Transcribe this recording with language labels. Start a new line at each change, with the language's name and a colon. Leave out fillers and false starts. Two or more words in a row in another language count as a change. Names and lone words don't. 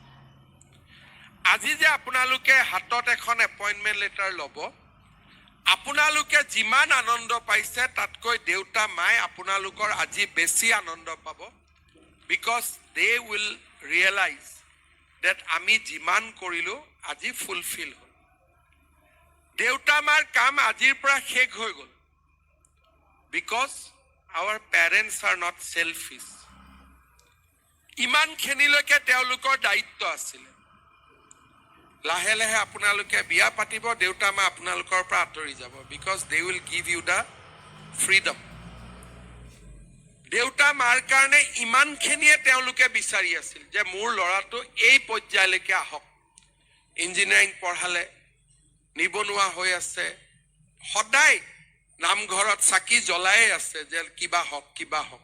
Assamese: আজি যে আপোনালোকে হাতত এখন এপইণ্টমেণ্ট লেটাৰ ল'ব, আপোনালোকে যিমান আনন্দ পাইছে তাতকৈ দেউতা মায়ে আপোনালোকৰ আজি বেছি আনন্দ পাব।
English: because they will realize that
Assamese: আমি যিমান কৰিলোঁ আজি ফুলফিল হ'ল। দেউতা মাৰ কাম আজিৰ পৰা শেষ হৈ গ'ল।
English: বিকজ our parents are not selfish.
Assamese: ইমানখিনিলৈকে তেওঁলোকৰ দায়িত্ব আছিলে। লাহে লাহে আপোনালোকে বিয়া পাতিব, দেউতা মা আপোনালোকৰ পৰা আঁতৰি যাব।
English: বিকজ they will give you the freedom.
Assamese: দেউতা মাৰ কাৰণে ইমানখিনিয়ে তেওঁলোকে বিচাৰি আছিল যে মোৰ ল'ৰাটো এই পৰ্যায়লৈকে আহক। ইঞ্জিনিয়াৰিং পঢ়ালে, নিবনুৱা হৈ আছে, সদায় নামঘৰত চাকি জ্বলাই আছে যে কিবা হওক কিবা হওক।